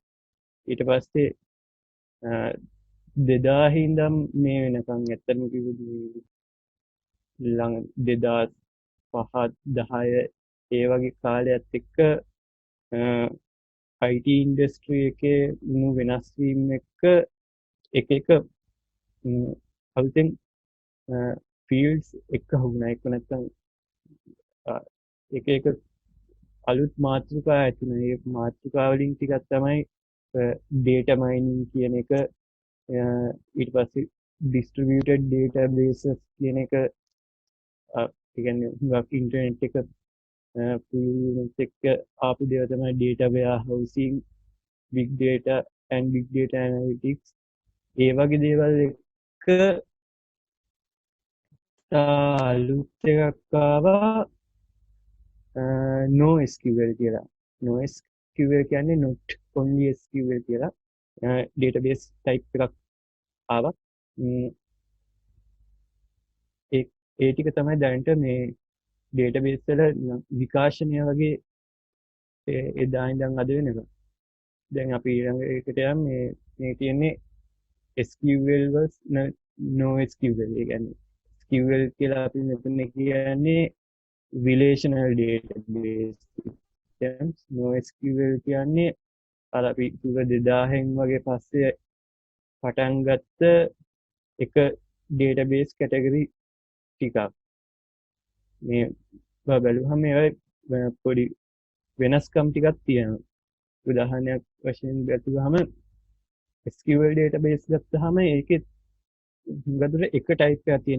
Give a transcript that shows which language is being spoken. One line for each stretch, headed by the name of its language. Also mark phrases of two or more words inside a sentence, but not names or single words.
Sinhala: ඊට පස්සේ 2000 ඉඳන් මේ වෙනකන් ඇත්තටම කිව්වොත් ළඟ 2005 10 ඒ වගේ කාලයත් එක්ක
English: IT industry
Sinhala: එකේ වුණු වෙනස් වීම එක්ක එක අලුතෙන් ෆීල්ඩ්ස් එක හුුණා. ඒක නැත්තම් එක අලුත් මාතෘකා ඇති වෙනවා. ඒ මාතෘකා වලින් ටිකක් තමයි
English: data mining
Sinhala: කියන එක, ඊට පස්සේ
English: distributed databases
Sinhala: කියන එක. ඒ කියන්නේ හුඟක් ඉන්ටර්නෙට් එක ආපු දේව තමයි
English: data warehousing, big data and big data analytics.
Sinhala: ඒ වගේ දේවල් එක අලුත් එකක් ආවා NoSQL කියලා. NoSQL කියන්නේ
English: not only SQL
Sinhala: කියලා
English: database type
Sinhala: එකක් ආවා. ඒ ටික තමයි දැනට මේ database වල විකාශනය වගේ එදා ඉඳන් අද වෙනකම්. දැන් අපි ඊළඟ එකට යමු. මේ තියෙන්නේ SQL වස් NoSQL. ඒ කියන්නේ SQL කියලා අපි මෙතන කියන්නේ
English: relational database systems.
Sinhala: NoSQL කියන්නේ අර අපි කිව්ව 2000න් වගේ පස්සේ පටන් ගත්ත එක
English: database category
Sinhala: ටිකක්. මේ බලුවහම ඒ පොඩි වෙනස්කම් ටිකක් තියෙනවා. උදාහරණයක් වශයෙන් ගත්තහම
English: SQL database
Sinhala: ගත්තාම ඒකේ ගොඩට එක type එකක් තියෙන.